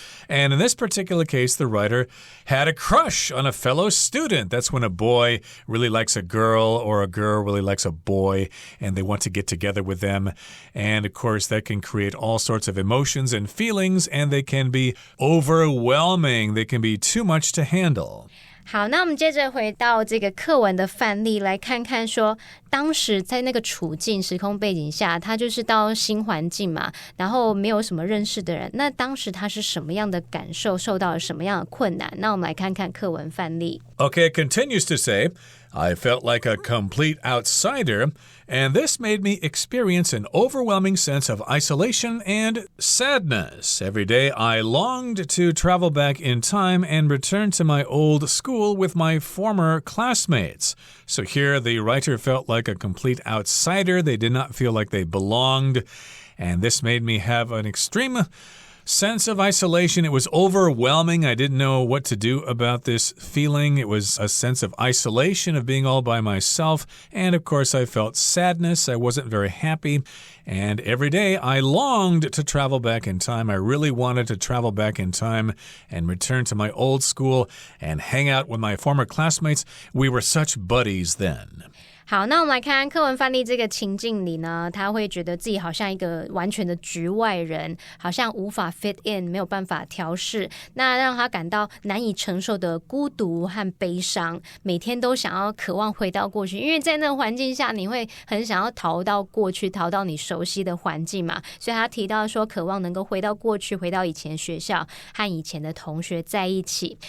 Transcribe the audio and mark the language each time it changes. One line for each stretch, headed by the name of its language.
English: And in this particular case, the writer had a crush on a fellow student. That's when a boy really likes a girl or a girl really likes a boy and they want to get together with them. And of course, that can create all sorts of emotions and feelings, and they can be overwhelming. They can be too much to handle.
Chinese: 好，那我们接着回到这个课文的范例，来看看说当时在那个处境时空背景下，他就是到新环境嘛，然后没有什么认识的人，那当时他是什么样的感受，受到了什么样的困难？那我们来看看课文范例。
English: Okay, it continues to say, I felt like a complete outsider, and this made me experience an overwhelming sense of isolation and sadness. Every day, I longed to travel back in time and return to my old school with my former classmates. So here, the writer felt like a complete outsider. They did not feel like they belonged, and this made me have an extreme sense of isolation. It was overwhelming. I didn't know what to do about this feeling. It was a sense of isolation, of being all by myself. And of course, I felt sadness. I wasn't very happy. And every day, I longed to travel back in time. I really wanted to travel back in time and return to my old school and hang out with my former classmates. We were such buddies then.
Chinese: 好，那我们来看看课文范例这个情境里呢，他会觉得自己好像一个完全的局外人，好像无法
English: fit in，
Chinese: 没有办法调适，那让他感到难以承受的孤独和悲伤，每天都想要渴望回到过去，因为在那个环境下你会很想要逃到过去，逃到你熟悉的环境嘛，所以他提到说渴望能够回到过去，回到以前的学校和以前的同学在一起。